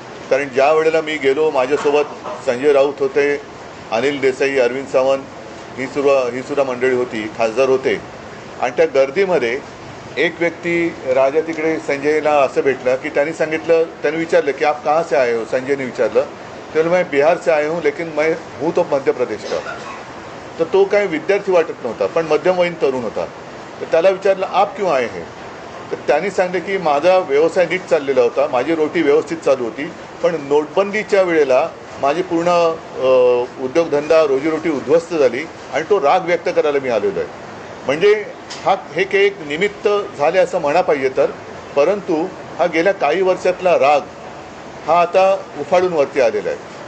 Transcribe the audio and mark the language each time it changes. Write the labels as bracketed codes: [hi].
[mr] कारण ज्या वेळेला मी गेलो माझ्यासोबत संजय राऊत होते, अनिल देसाई, अरविंद सावंत ही सुद्धा मंडळी होती, खासदार होते. आणि त्या गर्दीमध्ये एक व्यक्ती राजा तिकडे संजयला असं भेटलं की त्यांनी विचारलं की [hi] आप कहाँ से आए हो. [mr] संजयने विचारलं. तर [hi] मैं बिहार से आए हूँ लेकिन मैं हूँ तो मध्य प्रदेश का. [mr] तर तो काय विद्यार्थी वाटत नव्हता पण मध्यमवयीन तरुण होता. तर त्याला विचारलं [hi] आप क्यों आए हैं. [mr] तर त्यांनी सांगितलं की माझा व्यवसाय नीट चाललेला होता, माझी रोटी व्यवस्थित चालू होती, पण नोटबंदीच्या वेळेला माझी पूर्ण उद्योगधंदा रोजीरोटी उद्ध्वस्त झाली आणि तो राग व्यक्त करायला मी आलेलो आहे. म्हणजे हे एक निमित्त झाले असं म्हणा पाहिजे तर, परंतु हा गेल्या काही वर्षातला राग हा आता उफाळून वरती आलेला आहे.